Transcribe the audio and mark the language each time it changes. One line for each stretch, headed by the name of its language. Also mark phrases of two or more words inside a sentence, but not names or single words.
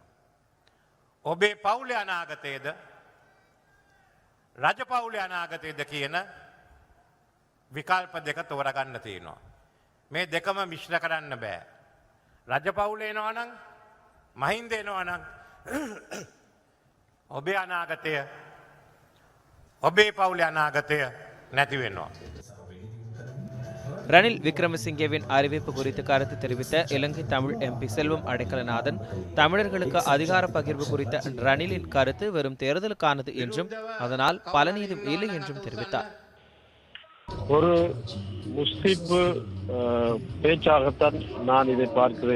Sinhala: ඔබේ පවුලේ අනාගතයේද රජපවුලේ අනාගතයේද කියන විකල්ප දෙක තෝරගන්න තියෙනවා. මේ දෙකම මිශ්‍ර කරන්න බෑ. රජපවුල එනවා නම් මහින්ද එනවා නම් ඔබේ අනාගතය ඔබේ පවුලේ අනාගතය නැති වෙනවා.
Tamil: ரணில் விக்ரமசிங்கேவின் அறிவிப்பு குறித்து கருத்து தெரிவித்த இலங்கை தமிழ் எம்பி செல்வம் அடைக்கலநாதன் தமிழர்களுக்கு அதிகார பகிர்வு குறித்த ரணிலின் கருத்து வெறும் தேர்தலுக்கானது என்றும் அதனால் பலன் ஏதும் இல்லை என்றும் தெரிவித்தார். ஒரு முஸ்லிப்பு பேச்சாகத்தான் நான் இதை பார்க்கிறேன்.